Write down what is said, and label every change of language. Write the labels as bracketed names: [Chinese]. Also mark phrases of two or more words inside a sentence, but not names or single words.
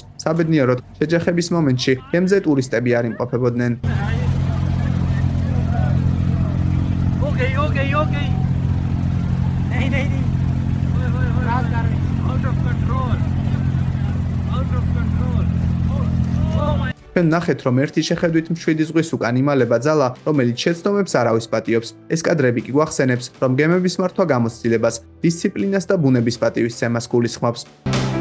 [Georgian] საბედნიეროდ, შეჯახების მომენტში გემზე ტურისტები არ იმყოფებოდნენ. [English] Okay. नहीं. Out of control. [Georgian] ჩვენ ნახეთ, რომ ერთი შეხედვით მშვიდი ზღვის უკან იმალება ძალა, რომელიც შეცდომებს არავის პატიობს. ეს კადრები კი გვახსენებს, რომ გემების მართვა გამოცდილებას, დისციპლინას და ბუნების პატივისცემას გულისხმობს.